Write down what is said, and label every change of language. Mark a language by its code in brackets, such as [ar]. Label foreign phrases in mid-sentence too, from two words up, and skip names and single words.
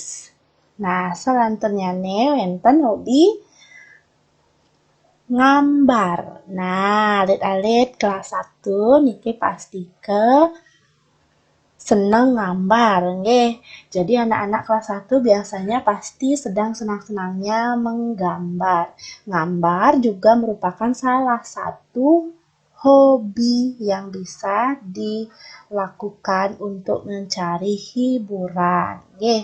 [id] Nah, selanjutnya nih [ban] wenten hobi ngambar. Nah, alit-alit kelas 1 niki pasti ke seneng ngambar nggih. [id] Jadi anak-anak kelas 1 biasanya pasti sedang senang-senangnya menggambar. Ngambar juga merupakan salah satu hobi yang bisa dilakukan untuk mencari hiburan nggih.